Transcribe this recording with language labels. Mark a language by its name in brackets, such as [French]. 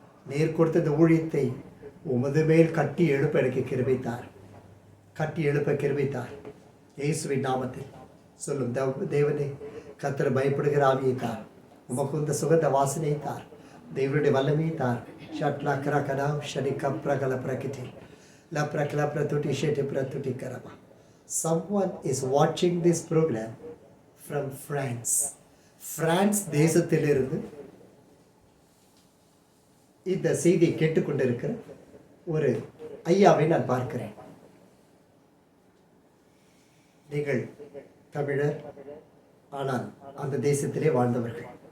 [Tamil] நீர் கொடுத்த இந்த ஊழியத்தை உமது மேல் கட்டி எழுப்ப எனக்கு கிருபைத்தார், கட்டி எழுப்ப கிருபைத்தார். இயேசுவின் நாமத்தில் சொல்லும் தேவனே, கர்த்தர் பயப்படுகிற ஆவியை தார், உமக்கு இந்த சுகந்த வாசனையை தார், தேவனுடைய வல்லமையை தார். ஷட்லா கிரகடா ஷடி கப்ரகல பிரகிட்டி லப்ரகல பிரதுட்டி Shetty பிரதுட்டி கரமா. [English] Someone is watching this program from France. [Tamil] France தேசத்திலிருந்து இந்த செய்தியை கேட்டுக்கொண்டிருக்கிற ஒரு ஐயாவை நான் பார்க்கிறேன். நீங்கள் தமிழர், ஆனால் அந்த தேசத்திலே வாழ்ந்தவர்கள்.